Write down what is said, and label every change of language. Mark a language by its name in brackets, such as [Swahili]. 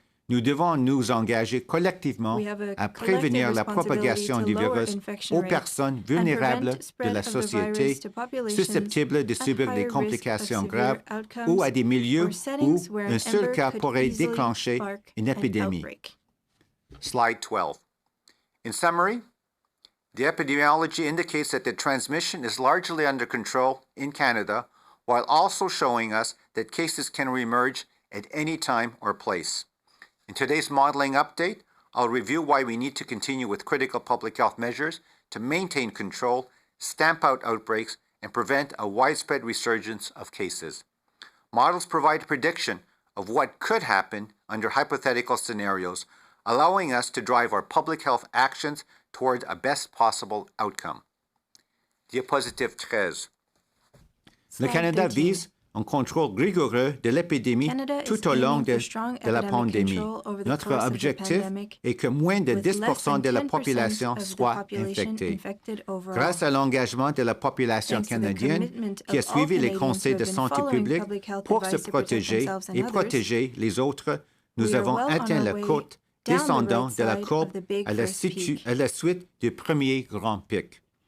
[French] Nous devons nous engager collectivement à prévenir la propagation du virus aux personnes vulnérables de la société, susceptibles de subir des complications graves ou à des milieux où un seul cas pourrait déclencher une épidémie. [English] Slide 12. In summary, the epidemiology indicates that the transmission is largely under control in Canada, while also showing us that cases can reemerge at any time or place. In today's modeling update, I'll review why we need to continue with critical public health measures to maintain control, stamp out outbreaks, and prevent a widespread resurgence of cases. Models provide a prediction of what could happen under hypothetical scenarios, allowing us to drive our public health actions toward a best possible outcome. [French] Diapositive 13. Le Canada vise un contrôle rigoureux de l'épidémie tout au long de la pandémie. Notre objectif est que moins de 10 % de la population soit infectée. Grâce à l'engagement de la population canadienne qui a suivi les conseils de santé publique pour se protéger et protéger les autres, nous avons atteint la côte descendante de la courbe à la suite du premier grand pic.